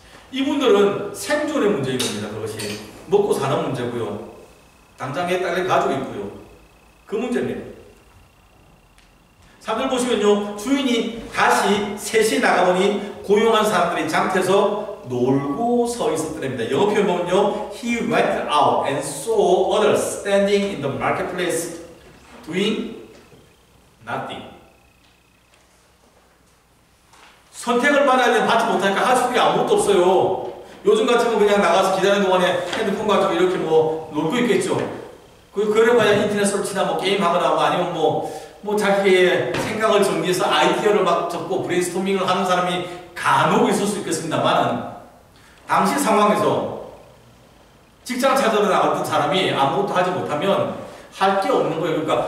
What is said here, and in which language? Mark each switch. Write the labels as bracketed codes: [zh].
[ko] 이분들은 생존의 문제인 겁니다. 그것이. 먹고 사는 문제고요. 당장에 딸린 가족이 있고요. 그 문제입니다. 3절 보시면요. 주인이 다시 셋이 나가보니 고용한 사람들이 장태서 놀고 서 있었더랍니다. 영어 표현 보면요. [en] He went out and saw others standing in the marketplace doing nothing. [ko] 선택을 받아야 되는 받지 못하니까 할 수 있는 게 아무것도 없어요. 요즘 같으면 그냥 나가서 기다리는 동안에 핸드폰 가지고 이렇게 뭐 놀고 있겠죠. 그래봐야 인터넷 설치나 뭐 게임하거나 뭐 아니면 뭐 자기의 생각을 정리해서 아이디어를 막 적고 브레인스토밍을 하는 사람이 간혹 있을 수 있겠습니다만은 당시 상황에서 직장 찾으러 나갔던 사람이 아무것도 하지 못하면 할 게 없는 거예요.